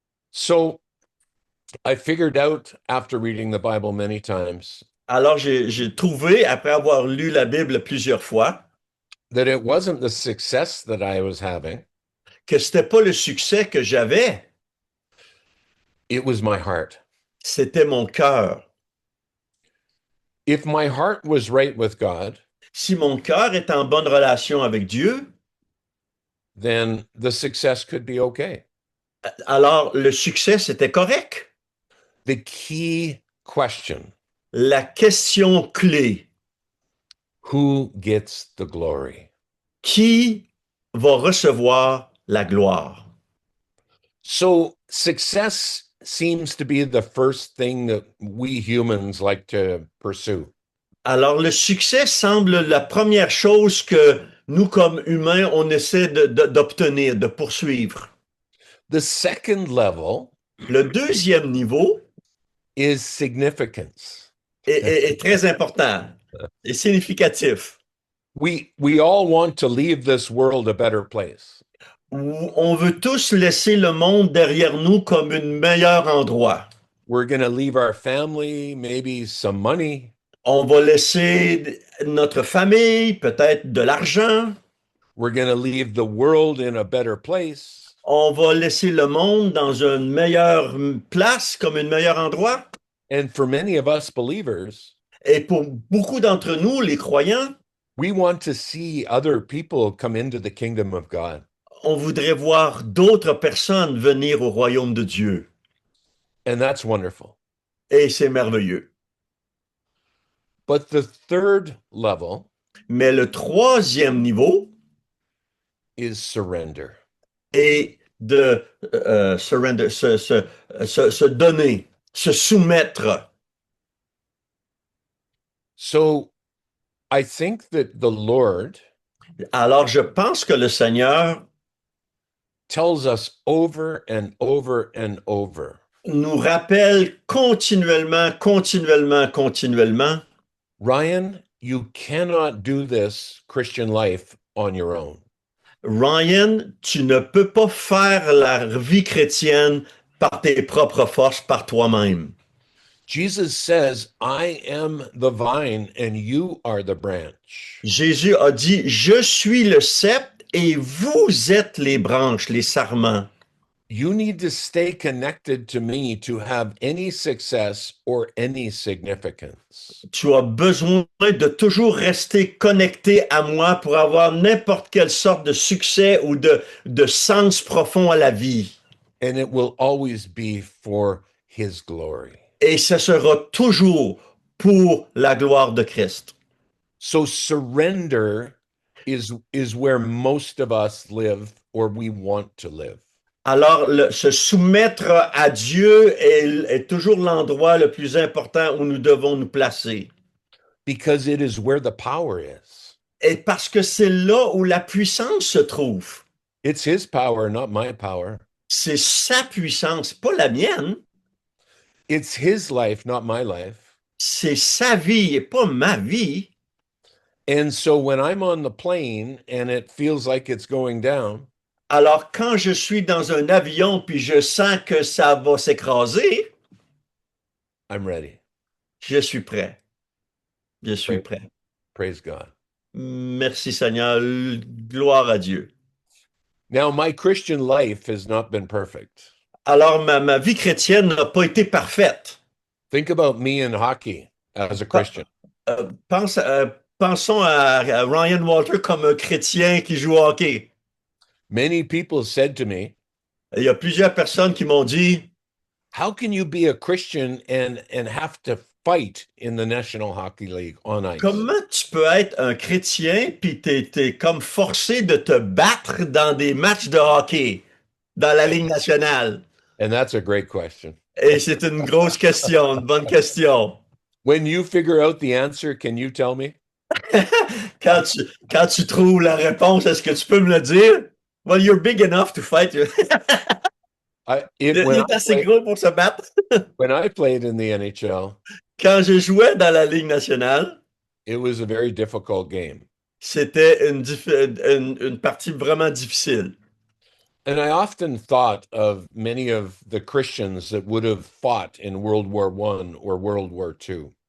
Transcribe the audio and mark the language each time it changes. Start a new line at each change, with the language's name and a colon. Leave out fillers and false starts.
English: So I figured out after reading the Bible many times
French: Alors, j'ai trouvé, après avoir lu la Bible plusieurs fois,
English: that it wasn't the success that I was having,
French: que c'était pas le succès que j'avais,
English: it was my heart.
French: c'était mon cœur.
English: If my heart was right with God,
French: Si mon cœur est en bonne relation avec Dieu,
English: then the success could be okay.
French: alors le succès, c'était correct.
English: The key question,
French: La question clé,
English: who gets the glory?
French: qui va recevoir la gloire?
English: So success seems to be the first thing that we humans like to pursue.
French: Alors, le succès semble la première chose que nous, comme humains, on essaie d'obtenir, de poursuivre.
English: The second level
French: Le deuxième niveau
English: is significance.
French: est très important et significatif.
English: We all want to leave this world a better place.
French: On veut tous laisser le monde derrière nous comme un meilleur endroit.
English: We're going to leave our family, maybe some money.
French: On va laisser notre famille, peut-être de l'argent.
English: We're going to leave the world in a better place.
French: On va laisser le monde dans une meilleure place, comme un meilleur endroit.
English: And for many of us believers,
French: Et pour beaucoup d'entre nous, les croyants,
English: we want to see other people come into the kingdom of God.
French: on voudrait voir d'autres personnes venir au royaume de Dieu.
English: And that's wonderful.
French: Et c'est merveilleux.
English: But the third level
French: Mais le troisième niveau
English: is surrender.
French: est de surrender, se donner, se soumettre.
English: So I think that the Lord
French: Alors, je pense que le Seigneur
English: tells us over and over and over,
French: nous rappelle continuellement, continuellement, continuellement,
English: Ryan, you cannot do this Christian life on your own.
French: Ryan, tu ne peux pas faire la vie chrétienne par tes propres forces, par toi-même.
English: Jesus says, I am the vine and you are the branch.
French: Jésus a dit, je suis le cep et vous êtes les branches, les sarments.
English: You need to stay connected to me to have any success or any significance.
French: Tu as besoin de toujours rester connecté à moi pour avoir n'importe quelle sorte de succès ou de sens profond à la vie.
English: And it will always be for his glory.
French: Et ce sera toujours pour la gloire de Christ.
English: So surrender is where most of us live or we want to live.
French: Alors, se soumettre à Dieu est toujours l'endroit le plus important où nous devons nous placer.
English: because it is where the power is.
French: Et parce que c'est là où la puissance se trouve.
English: It's his power, not my power.
French: C'est sa puissance, pas la mienne.
English: It's his life, not my life.
French: C'est sa vie et pas ma vie.
English: And so when I'm on the plane and it feels like it's going down,
French: Alors, quand je suis dans un avion puis je sens que ça va s'écraser,
English: I'm ready.
French: je suis prêt. Je suis
English: Praise,
French: prêt.
English: praise God.
French: Merci Seigneur. Gloire à Dieu.
English: Now, my Christian life has not been perfect.
French: Alors, ma vie chrétienne n'a pas été parfaite.
English: Think about me in hockey as a Christian.
French: Pensons à Ryan Walter comme un chrétien qui joue au hockey.
English: Many people said to me,
French: Il y a plusieurs personnes qui m'ont dit,
English: how can you be a Christian and have to fight in the National Hockey League on ice?
French: comment tu peux être un chrétien puis t'es comme forcé de te battre dans des matchs de hockey dans la Ligue nationale?
English: And that's a great question.
French: Et c'est une grosse question, une bonne question.
English: When you figure out the answer, can you tell me?
French: Quand tu trouves la réponse, est-ce que tu peux me le dire?
English: Well, you're big enough to fight.
French: Il est assez gros pour se battre.
English: When I played in the NHL,
French: Quand je jouais dans la Ligue nationale,
English: it was a very difficult game.
French: c'était une partie vraiment difficile.
English: And I often thought of many of the Christians that would have fought in World War I or World War II.